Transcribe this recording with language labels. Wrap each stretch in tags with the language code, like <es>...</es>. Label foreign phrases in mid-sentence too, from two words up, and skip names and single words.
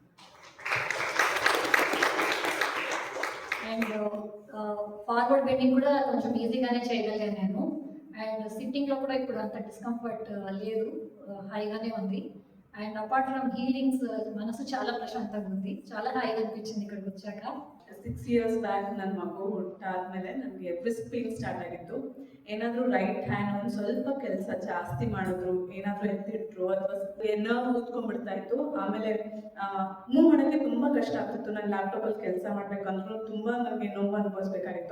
<en>and forward bending</en> <te>కూడా కొంచెం ఈజీగానే చేయగలిగాను నేను. అండ్ సిట్టింగ్లో కూడా ఇప్పుడు అంత డిస్కంఫర్ట్ లేదు, హాయిగానే ఉంది.</te> <en>and apart from healings</en> <te>మనసు చాలా ಪ್ರಶಾಂತಂగా ఉంది. చాలా హాయిగా ಅನಿపించింది ಇక్కಡಿಗೆ వచ్చాక.</te> <en>6 years back</en> <kn>ನನ್ನ ಮಗು ಹುಟ್ಟಾದ್ಮೇಲೆ ನನಗೆ</kn> <en>brisk pain start</en> <kn>ಆಗಿತ್ತು. ಏನಾದರೂ</kn> <en>right hand</en> <kn>ಒಂದು ಸ್ವಲ್ಪ ಕೆಲಸ ಜಾಸ್ತಿ ಮಾಡಿದ್ರು, ಏನಾದರೂ ಎತ್ತಿಟ್ರು ಅಥವಾ ನರ್ವ್ ಕೂತ್ಕೊಂಡ್ಬಿಡ್ತಾ ಇತ್ತು. ಆಮೇಲೆ ಮೂವ್ ಮಾಡೋಕ್ಕೆ ತುಂಬ ಕಷ್ಟ ಆಗ್ತಿತ್ತು. ನಾನು ಲ್ಯಾಪ್ಟಾಪಲ್ಲಿ ಕೆಲಸ ಮಾಡಬೇಕಂದ್ರೂ ತುಂಬ ನನಗೆ ನೋವು ಅನುಭವಿಸ್ಬೇಕಾಗಿತ್ತು.</kn>